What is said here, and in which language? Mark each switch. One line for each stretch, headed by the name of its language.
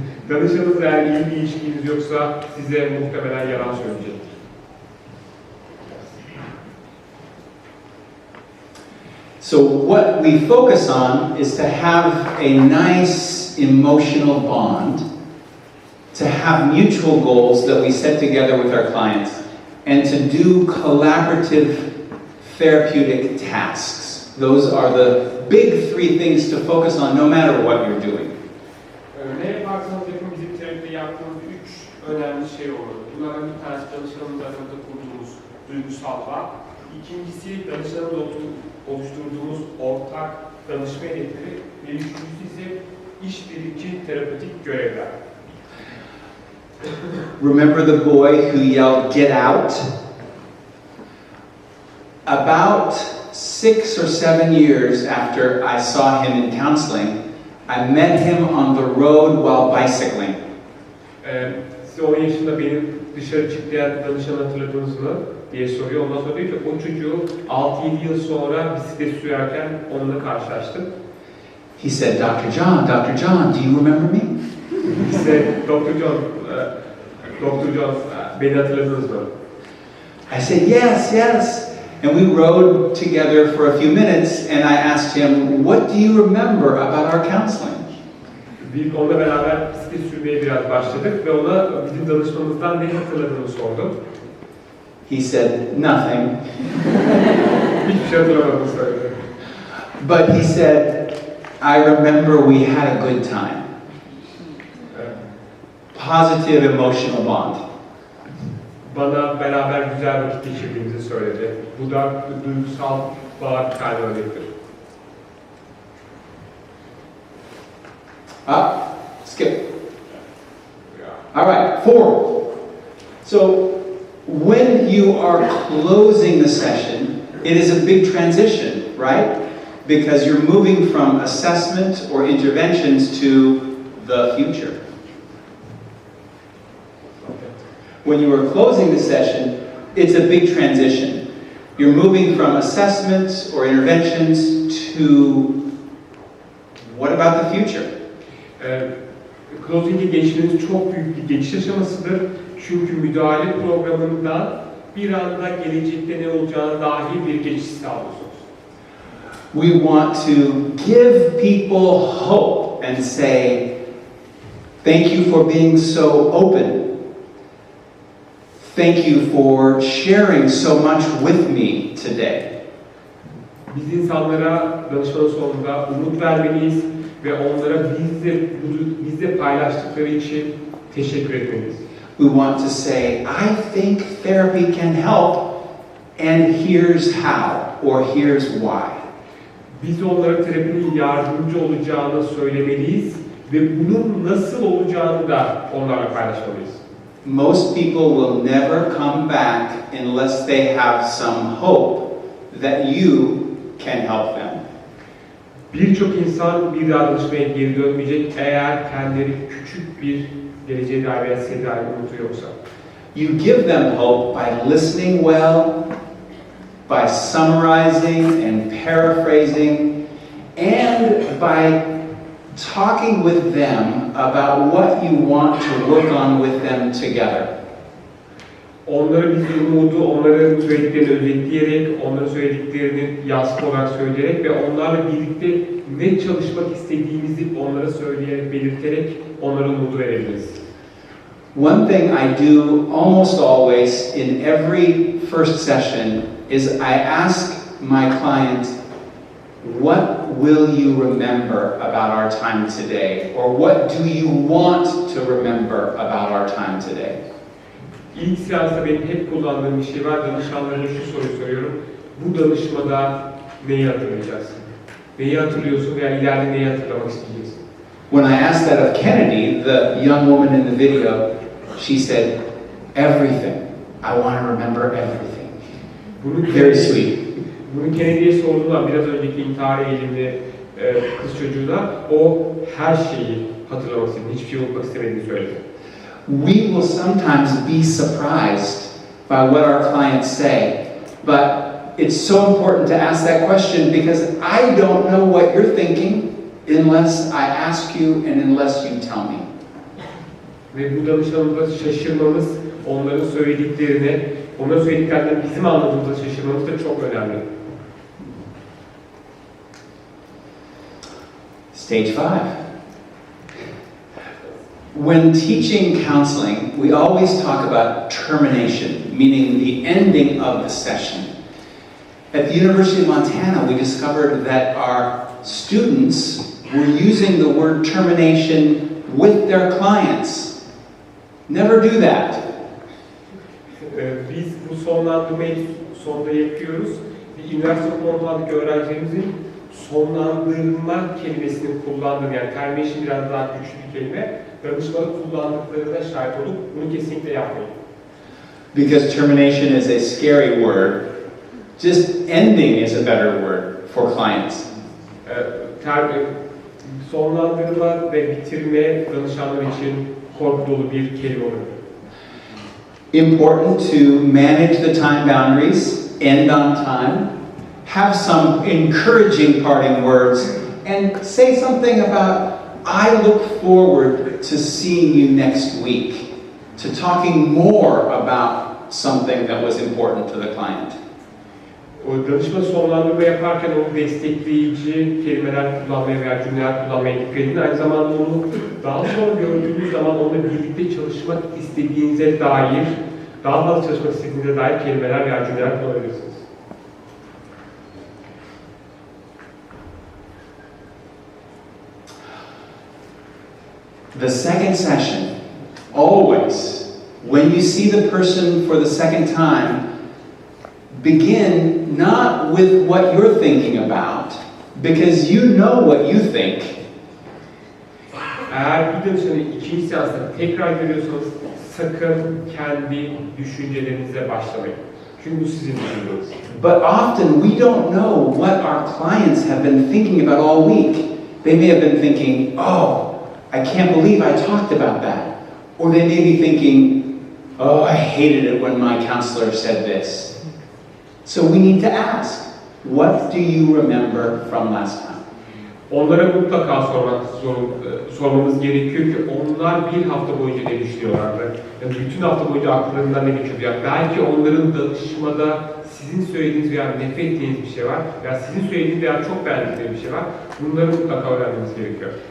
Turkish: Danışanınızla eğer iyi bir ilişkiniz yoksa size muhtemelen yalan söyleyecektir.
English: So what we focus on is to have a nice emotional bond, to have mutual goals that we set together with our clients, and to do collaborative therapeutic tasks. Those are the big three things to focus on no matter what you're doing.
Turkish: Ne yaparsanız yapın bizim terapide yaptığımız 3 önemli şey olur. Bunlardan bir tanesi danışanımız arasında kurduğumuz duygusal bağ. İkincisi danışanımızla oluşturduğumuz ortak danışma hedefleri ve üçüncüsü ise işbirlikçi terapötik görevler.
English: Remember the boy who yelled, "Get out"? About 6 or 7 years after I saw him in counseling, I met him on the road while bicycling.
Turkish: Size 10 yaşında benim dışarı çıktığım danışanı hatırladınız mı? diye soruyor. Ondan sonra diyor ki o çocuğu 6-7 yıl sonra bisiklet sürerken onunla karşılaştım.
English: He said, Dr. John, do you remember me?
Turkish: İşte Dr. John, beni hatırladınız mı?
English: I said, yes. And we rode together for a few minutes, and I asked him, what do you remember about our counseling?
Turkish: Onunla beraber bisiklet sürmeye biraz başladık ve ona bizim danışmamızdan ne hatırladığını sordum.
English: He said, nothing.
Turkish: Hiçbir şey hatırlamadığını söyledi.
English: But he said, I remember we had a good time. Positive emotional bond.
Turkish: Bana beraber güzel vakit geçirdiğimizi söyledi. Bu da duygusal bağ bir tane örnektir.
English: Skip. All right, 4. So, when you are closing the session, it is a big transition, right? Because you're moving from assessment or interventions to the future. When you are closing the session, it's a big transition. You're moving from assessments or interventions to what about the future?
Turkish: Closing'e geçmeniz çok büyük bir geçiş aşamasıdır. Çünkü müdahale programında bir anda gelecekte ne olacağına dair bir geçiş sağlıyorsunuz.
English: We want to give people hope and say, thank you for being so open. Thank you for sharing so much with me today.
Turkish: Biz insanlara danışmanın sonunda umut vermeliyiz ve onlara bizle paylaştıkları için teşekkür etmeliyiz.
English: We want to say, I think therapy can help, and here's how, or here's why.
Turkish: Biz onlara terapinin yardımcı olacağını söylemeliyiz ve bunun nasıl olacağını da onlarla paylaşmalıyız.
English: Most people will never come back unless they have some hope that you can help them.
Turkish: Birçok insan bir daha danışmaya geri dönmeyecek eğer kendileri küçük bir geleceğe dair veya size dair umutu yoksa.
English: You give them hope by listening well, by summarizing and paraphrasing, and by talking with them about what you want to work on with them together.
Turkish: Onlara biz umudu, onların söylediklerini özetleyerek, onların söylediklerini yaskı olarak söyleyerek ve onlarla birlikte ne çalışmak istediğimizi onlara söyleyerek, belirterek onlara umudu verebiliriz.
English: One thing I do almost always in every first session is I ask my client, what will you remember about our time today? Or what do you want to remember about our time today?
Turkish: İlk seansta benim hep kullandığım bir şey var. Danışanlarına şu soruyu soruyorum. Bu danışmada neyi hatırlayacaksın? Neyi hatırlıyorsun veya ileride neyi hatırlamak isteyeceksin?
English: When I asked that of Kennedy, the young woman in the video, she said, everything. I want to remember everything. Very sweet.
Turkish: Bunu Kennedy'ye sordular biraz önceki intihar eğilimli kız çocuğu da o her şeyi hatırlamak istediğini, hiçbir şey unutmak istemediğini söyledi.
English: We will sometimes be surprised by what our clients say, but it's so important to ask that question because I don't know what you're thinking unless I ask you and unless you tell me.
Turkish: Ve bu danışanımızda şaşırmamız, onların söylediklerini, onların söylediklerinden bizim anladığımızda şaşırmamız da çok önemli.
English: Stage 5. When teaching counseling, we always talk about termination, meaning the ending of the session. At the University of Montana, we discovered that our students were using the word termination with their clients. Never do that.
Turkish: Biz bu sonlandırmayı sonda yapıyoruz. Üniversite okulundaki öğrencilerimizin sonlandırma kelimesini kullandığını, yani termination biraz daha güçlü bir kelime, danışmanı kullandıklarına şahit olup bunu kesinlikle yapmayın.
English: Because termination is a scary word, just ending is a better word for clients.
Turkish: Sonlandırma ve bitirme danışanlar için korku dolu bir kelime olur.
English: important to manage the time boundaries, end on time, have some encouraging parting words, and say something about, I look forward to seeing you next week, to talking more about something that was important to the client.
Turkish: O danışma sonlandırma yaparken o destekleyici kelimeler kullanmaya veya cümleler kullanmaya dikkat edin. Aynı zamanda onu daha sonra gördüğünüz zaman onunla birlikte çalışmak istediğinize dair, daha fazla çalışmak istediğinize dair kelimeler veya cümleler kullanabilirsiniz.
English: The second session, always, when you see the person for the second time, begin not with what you're thinking about, because you know what you think.
Turkish: Eğer bir danışanı ikinci seansta tekrar görüyorsanız sakın kendi düşüncelerinize başlamayın. Çünkü bu sizin düşünceniz.
English: But often we don't know what our clients have been thinking about all week. They may have been thinking, oh, I can't believe I talked about that. Or they may be thinking, oh, I hated it when my counselor said this. So we need to ask, what do you remember from last time?
Turkish: Onlara mutlaka sormamız gerekiyor ki onlar bir hafta boyunca ne düşünüyorlardı? Yani bütün hafta boyunca akıllarından ne geçiyordu? Yani belki onların danışmada sizin söylediğiniz veya nefret ettiğiniz bir şey var veya sizin söylediğiniz veya çok beğendiğiniz bir şey var. Bunları mutlaka öğrenmemiz gerekiyor.